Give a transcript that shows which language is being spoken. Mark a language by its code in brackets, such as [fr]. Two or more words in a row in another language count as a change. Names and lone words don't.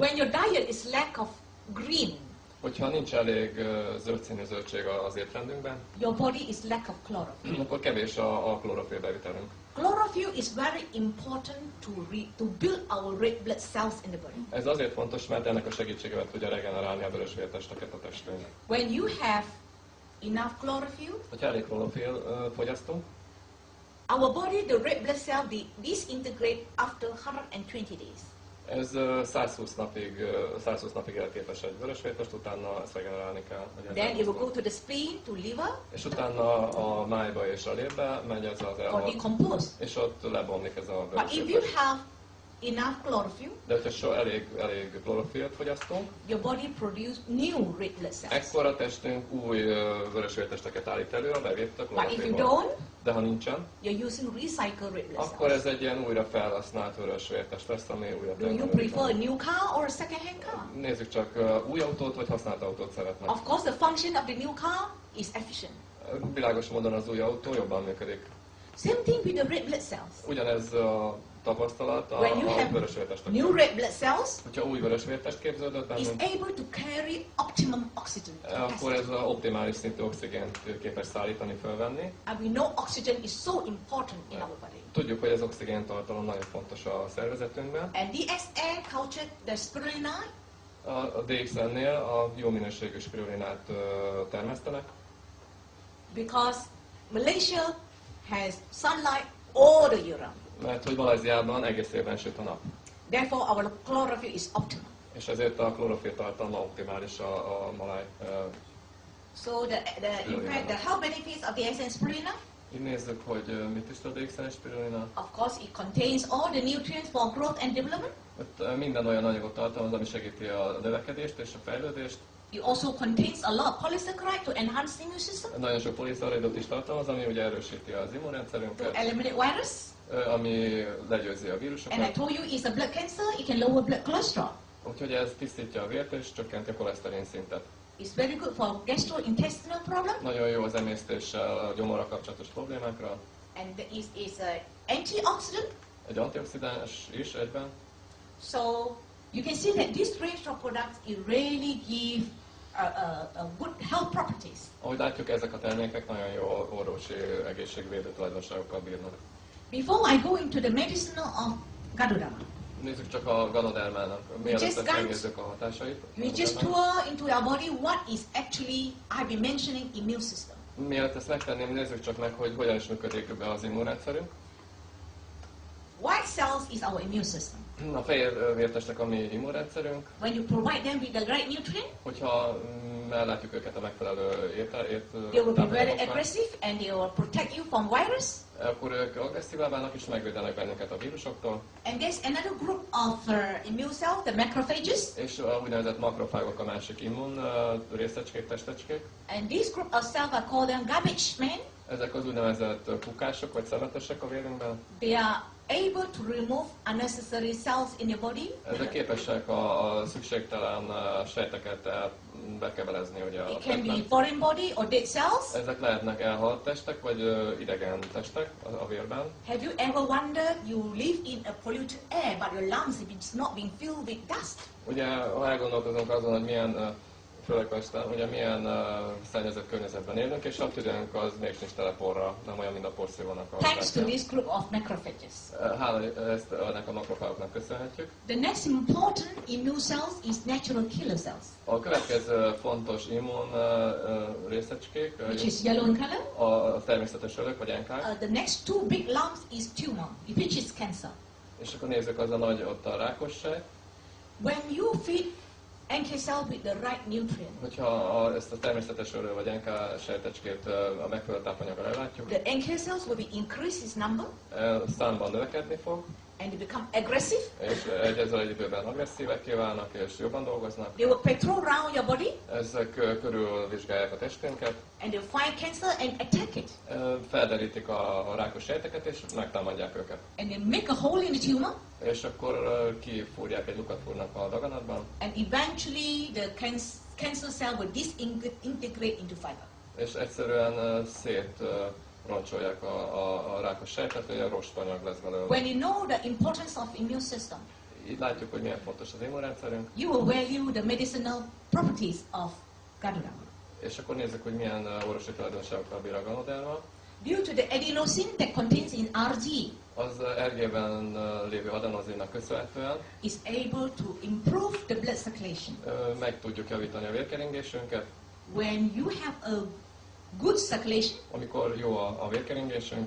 [en] When your diet is lack of green, [hu] Hogyha nincs elég zöld színű zöldség az étrendünkben, [en] your body is lack of chlorophyll. [hu] akkor kevés a klorofil bevitelünk. [en] Chlorophyll is very important to build our red blood cells in the body. [hu] Ez azért fontos, mert ennek a segítségével tudja regenerálni a vörösvértesteket a testünk. [en] When you have enough chlorophyll, [hu] Ha elég klorofil fogyasztunk, [en] our body, the red blood cell, they disintegrate after 120 days. [hu] ez 120 napig elképes egy vörösvértest, utána ezt regenerálni kell. [en] Then it will go to the spleen, to liver, [hu] És utána a májba és a lérbe megy ez az [en] or [hu] elhalt, [en] decompose. [hu] és ott lebomlik ez a [en] But if you [hu] vörösvértest. [en] have enough chlorophyll, [hu] De hogyha elég klorofilt fogyasztunk, [en] your body produce new red blood cells. [hu] ekkor a testünk új vörösvértesteket állít elő a bevét a [en] But if you [hu] klorofilból. [en] don't, [hu] De ha nincsen, [en] you're using recycled red blood [hu] akkor [en] cells. [hu] ez egy ilyen újra felhasznált vörösvértest lesz, ami újra [en] Do you prefer a new car or a second-hand car? [hu] Nézzük csak, új autót vagy használt autót szeretnek. [en] Of course, the function of the new car is efficient. [hu] Világos módon az új autó jobban működik. [en] Same thing with the red blood cells. [hu] Ugyanez a tapasztalat [en] When you [hu] a [en] have [hu] vörösvértestek. [en] new red blood cells, [hu] Hogyha új vörösvértest képződött [en] is [hu] bennünk, [en] able to carry optimum oxygen [hu] akkor [en] capacity. [hu] ez az optimális szintű oxigént képes szállítani, fölvenni. [en] And we know oxygen is so important in our body. [hu] Tudjuk, hogy az oxigéntartalom nagyon fontos a szervezetünkben. [en] And DXN cultured the spirulina, [hu] A DXN-nél a jó minőségű spirulinát termesztenek, [en] because Malaysia has sunlight all the year round. [hu] mert hogy Malajziában egész évben süt a nap. [en] Therefore, our chlorophyll is optimum. [hu] És ezért a klorofil tartalma optimális a maláj. [en] So in fact, the health benefits of DXN spirulina, [hu] Így nézzük, hogy mit is tud a DXN spirulina. [en] of course, it contains all the nutrients for growth and development. [hu] Minden olyan anyagot tartalmaz, ami segíti a növekedést és a fejlődést. [en] It also contains a lot of polysaccharide to enhance the immune system, [hu] Nagyon sok poliszaridot is tartalmaz, ami ugye erősíti az [en] to [hu] immunrendszerünket, [en] eliminate virus. [hu] ami legyőzi a [en] And I [hu] vírusokat. [en] told you it's a blood cancer, it can lower blood cholesterol. [hu] Úgyhogy ez tisztítja a vért és csökkenti a koleszterin szintet. [en] It's very good for gastrointestinal problem, [hu] Nagyon jó az emésztéssel, a gyomorra kapcsolatos problémákra. [en] and it's an antioxidant. [hu] Egy antioxidáns is egyben. [en] So you can see that this range of products it really give a good health properties. [hu] Ahogy látjuk, ezek a termékek nagyon jó orvosi egészségvédő tulajdonságokkal bírnak. [en] Before I go into the medicinal of Ganoterápia, [hu] Nézzük csak a ganodermának. Mielőtt ezt megnézzük a hatásait. [en] we just tour into our body what is actually I've been mentioning immune system. [hu] Mielőtt ezt megtenném, nézzük csak meg, hogy hogyan is működik be az immunrendszerünk. [en] White cells is our immune system. [hu] A fehér vértestek a mi immunrendszerünk. [en] When you provide them with the right nutrient, [hu] Hogyha ellátjuk őket a megfelelő [en] they will be very [hu] táplálékokkal, [en] aggressive and they will protect you from virus. [hu] akkor ők agresszívá válnak és megvédenek bennünket a vírusoktól. [en] And there's another group of immune cells, the macrophages. [hu] És a úgynevezett makrofágok a másik immun részecskék, testecskék. [en] And this group of cells are called them garbage men. [hu] Ezek az úgynevezett kukások vagy szemetesek a vérünkben. [en] They are able to remove unnecessary cells in your body. [hu] Ezek képesek a szükségtelen sejteket bekebelezni ugye a [en] It can be [hu] testben. [en] foreign body or dead cells. [hu] Ezek lehetnek elhalt testek, vagy idegen testek a vérben. [en] Have you ever wondered you live in a polluted air but your lungs is not being filled with dust? [hu] Ugye, ha elgondolkozunk azon, hogy milyen, főleg Pesten, ugye milyen szennyezett környezetben élünk, és a tüdőnk az még nincs tele porra, nem olyan, mint a porszívónak a [en] Thanks to [hu] zsákja. [en] this group of macrophages. [hu] Hála ezt ennek a makrofágoknak köszönhetjük. [en] The next important immune cells is natural killer cells, [hu] A következő fontos immun részecskék, [en] which is yellow in color. [hu] a természetes ölök, vagy NK. [en] The next two big lumps is tumor, which is cancer. [hu] És akkor nézzük az a nagy, ott a rákos sejt. [en] When you feed NK cell with the right nutrient, [hu] Hogyha ezt a természetes ölő vagy NK sejtecskét a megfelelő tápanyaggal ellátjuk, [en] the NK cells will be increased in number [hu] számban növekedni fog, [en] and they become aggressive. [hu] és ezzel egy időben agresszívekké válnak, és jobban dolgoznak. [en] They will patrol around your body [hu] Ezek körül vizsgálják a testünket, [en] and they will find cancer and attack it. [hu] felderítik a rákos sejteket, és megtámadják őket. [en] And they make a hole in the tumor, [hu] És akkor kifúrják, egy lukat fúrnak a daganatban, [en] and eventually the cancer cell will disintegrate into fiber. [hu] és egyszerűen szétroncsolják a rákos sejtet, hogy a rostanyag lesz belőle. [en] When you know the importance of immune system, [hu] Így látjuk, hogy milyen fontos az immunrendszerünk, [en] you will value the medicinal properties of Ganoterápia. [hu] és akkor nézzük, hogy milyen orvosi tulajdonságokkal bír a ganoderma. [en] Due to the adenosine that contains in RG, [hu] Az RG-ben lévő adenozinnak köszönhetően [en] is able to improve the blood circulation. [hu] meg tudjuk javítani a vérkeringésünket. [en] When you have a good circulation, [hu] Amikor jó a vérkeringésünk,